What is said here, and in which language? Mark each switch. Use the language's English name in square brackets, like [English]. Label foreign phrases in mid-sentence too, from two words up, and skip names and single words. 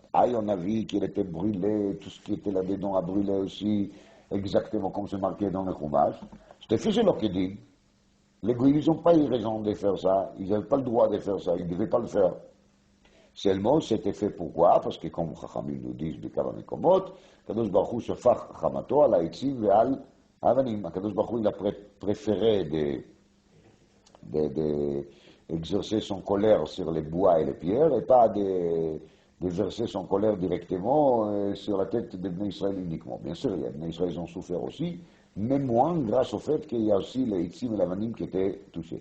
[French] Aïe, on a vu qu'il était brûlé, tout ce qui était là-dedans a brûlé aussi, exactement comme c'est marqué dans le Chumash. C'était fait, c'est leur qui dit. Les Goïs n'ont pas eu raison de faire ça, ils n'avaient pas le droit de faire ça, ils ne devaient pas le faire. Seulement, c'était fait pourquoi? Parce que comme Chachamim nous disent de Kavamekomot, [Hebrew] קדוש ברוך הוא שפך חמתו על העצים ועל אבנים. קדוש ברוך הוא [French] il a préféré d'exercer son colère sur les bois et les pierres et pas d'exercer son colère directement sur la tête des [Hebrew] בני ישראל [French] uniquement. Bien sûr, les [Hebrew] בני ישראל [French] ont souffert aussi, mais moins grâce au fait qu'il y a aussi les Hitzim et les Avanim qui étaient touchés.